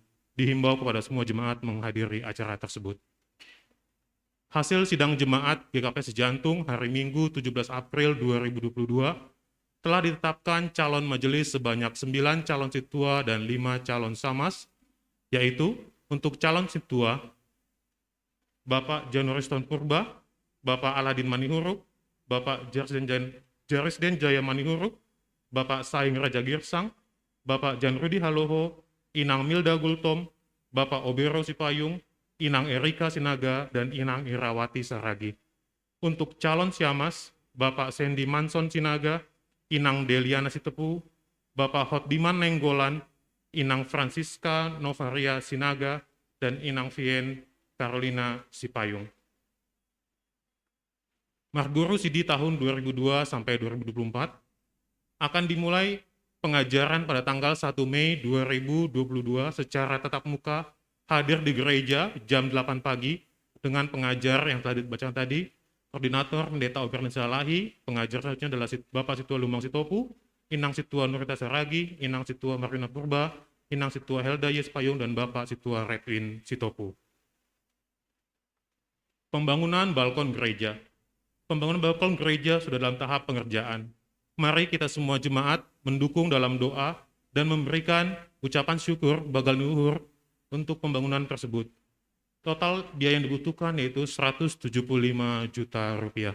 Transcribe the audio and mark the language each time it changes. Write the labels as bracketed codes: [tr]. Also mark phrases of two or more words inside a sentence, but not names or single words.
[id] Dihimbau kepada semua jemaat menghadiri acara tersebut. Hasil sidang jemaat GKPS Cijantung hari Minggu 17 April 2022 telah ditetapkan calon majelis sebanyak 9 calon situa dan 5 calon samas, yaitu untuk calon situa Bapak Januariston Purba, Bapak Aladin Manihuruk, Bapak Jarisden Jaya Manihuruk, Bapak Saing Raja Girsang, Bapak Jan Rudi Haloho, Inang Milda Gultom, Bapak Obero Sipayung, Inang Erika Sinaga, dan Inang Irawati Saragi. Untuk calon Siamas, Bapak Sandy Manson Sinaga, Inang Deliana Sitepu, Bapak Hotdiman Nenggolan, Inang Francisca Novaria Sinaga, dan Inang Vien Carolina Sipayung. Marguru Sidi tahun 2002 sampai 2024 akan dimulai pengajaran pada tanggal 1 Mei 2022 secara tatap muka hadir di gereja jam 8 pagi dengan pengajar yang telah dibacakan tadi, Koordinator Pendeta Organisasi Lahi, pengajar selanjutnya adalah Bapak Situa Lumbang Sitopu, Inang Situa Nurita Saragi, Inang Situa Marina Purba, Inang Situa Helda Yespayung, dan Bapak Situa Redwin Sitopu. Pembangunan balkon gereja. Pembangunan balkon gereja sudah dalam tahap pengerjaan. Mari kita semua jemaat mendukung dalam doa dan memberikan ucapan syukur bagal luhur untuk pembangunan tersebut. Total biaya yang dibutuhkan yaitu 175 juta rupiah.